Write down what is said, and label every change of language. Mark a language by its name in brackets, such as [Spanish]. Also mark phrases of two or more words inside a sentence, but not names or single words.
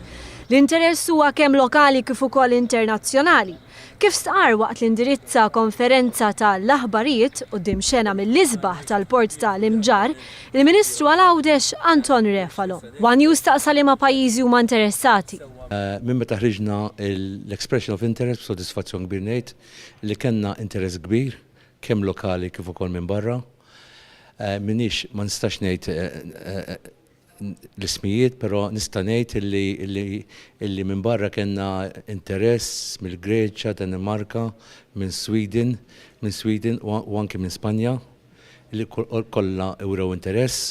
[Maltese] L-interess huwa kemm lokali kif ukoll internazzjonali. Kif stqar waqt l-indirizza konferenza tal-aħbarijiet quddiem xena mill-isbaħ tal-Port tal-Imġar, il-Ministru għal-Għawdex Anton Refalo. One News staqsa liema pajjiżi huma interessati. Minn meta ħriġna l- [English] expression of interest [Maltese] b'sodisfazzjon kbir ngħid li kellna interess kbir kemm lokali kif ukoll minn barra. Minix ma nistax ngħid l-ismijiet, però nista' ngħid illi minn barra kellna interess mill-Greċja, Danimarka, minn Sweden u anke minn Spanja li kollha ewrew interess.